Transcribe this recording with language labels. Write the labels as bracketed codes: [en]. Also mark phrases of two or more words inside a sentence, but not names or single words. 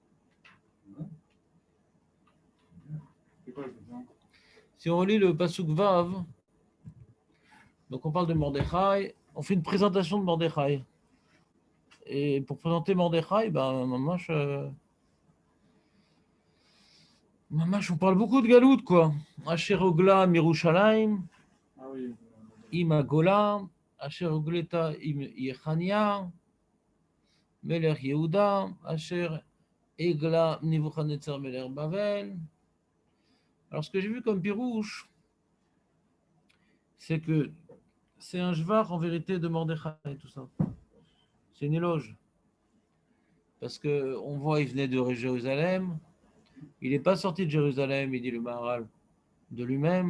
[fr] Si on relit le Pasuk Vav, donc on parle de Mordechai, on fait une présentation de Mordechai. Et pour présenter Mordechai, ben, Mamash, on parle beaucoup de Galout, quoi. [he] אשר הגלה מירושלים, עם הגולה, אשר הגלתה עם יכניה, מלך יהודה, אשר הגלה נבוכדנאצר מלך בבל. [fr] Alors, ce que j'ai vu comme pirouche, c'est que c'est un jvar en vérité de Mordechai, tout ça. C'est une éloge. Parce qu'on voit, il venait de Jérusalem. Il n'est pas sorti de Jérusalem, il dit le Maharal, de lui-même.